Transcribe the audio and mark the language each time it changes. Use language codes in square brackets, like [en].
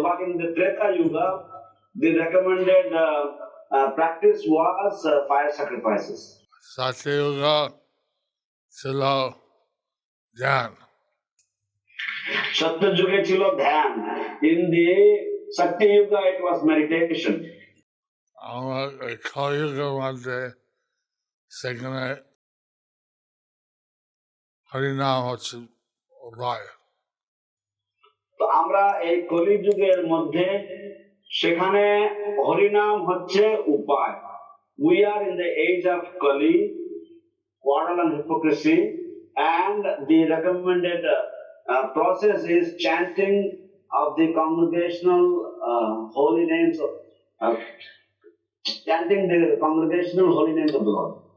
[en] But in the Treta Yuga, the recommended practice was fire sacrifices. [bn] সত্যযুগ ছিল ধ্যান। সত্য যুগে ছিল ধ্যান। [en] In the Satya Yuga, it was meditation. [bn] আমরা কলিযুগের মধ্যে সেখানে হরিনাম হচ্ছে উপায়। তো আমরা এই কলি যুগের মধ্যে সেখানে হরিনাম হচ্ছে উপায়। [en] We are in the age of Kali, quarrel and hypocrisy, and the recommended process is chanting of the congregational holy names of chanting the congregational holy names of the Lord.